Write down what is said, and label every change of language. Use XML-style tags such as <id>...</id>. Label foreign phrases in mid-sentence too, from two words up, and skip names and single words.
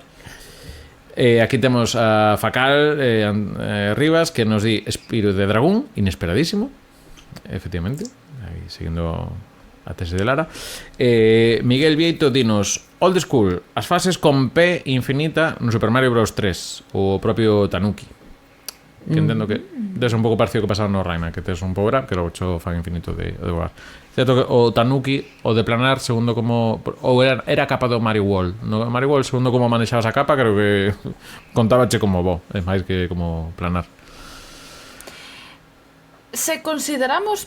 <gl>Aquí temos a Facal Rivas, que nos di Espírito de Dragón, inesperadísimo, efectivamente, aí seguindo a tese de Lara. Miguel Vieito dinos</gl> <en>Old School,</en> <gl>as fases con P infinita no Super Mario Bros. 3, o propio Tanuki, que entendo que debe ser un pouco parecido que pasaba no Rayman, que tes un</gl> <en>power up</en> <gl>que logo cho fan infinito de voar. Certo que o Tanuki, o de planar, segundo como... Ou era a capa do Mario World. No Mario World, segundo como manexabas a capa, creo que contábache como bo, é máis que como planar. Se consideramos...</gl>